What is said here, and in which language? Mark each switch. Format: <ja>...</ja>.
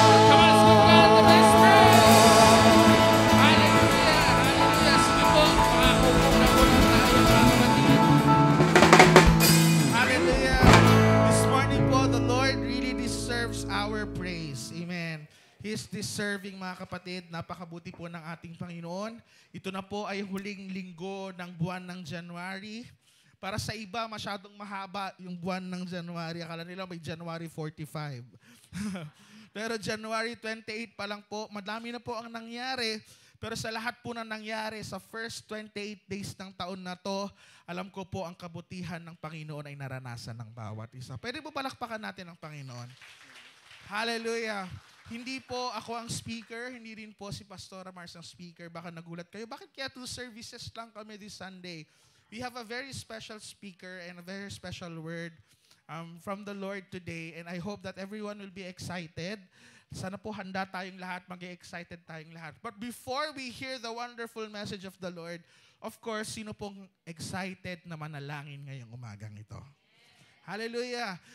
<en>Come on, let's give God the best praise.</en> <tl>Hallelujah! Hallelujah! Sige po, makakaupo na po lang tayo, mga kapatid. Hallelujah!</tl> <en>This morning po, the Lord really deserves our praise. Amen. He is deserving,</en> <tl>mga kapatid. Napakabuti po ng ating Panginoon. Ito na po ay huling linggo ng buwan ng January. Para sa iba, masyadong mahaba yung buwan ng January. Akala nila may January 45. Pero January 28 pa lang po, madami na po ang nangyari. Pero sa lahat po na nangyari, sa</tl> <en>first 28 days</en> <tl>ng taon na to, alam ko po ang kabutihan ng Panginoon ay naranasan ng bawat isa. Pwede po palakpakan natin ang Panginoon. Hallelujah! Hindi po ako ang speaker, hindi rin po si Pastora Mars ang speaker. Baka nagulat kayo, bakit kaya 2 services lang kami</tl> <en>this Sunday? We have a very special speaker and a very special word from the Lord today. And I hope that everyone will be excited.</en> <tl>Sana po handa tayong lahat, mag-excited tayong lahat.</tl> <en>But before we hear the wonderful message of the Lord, of course,</en> <tl>sino pong excited na manalangin ngayong umagang ito? Hallelujah!</tl>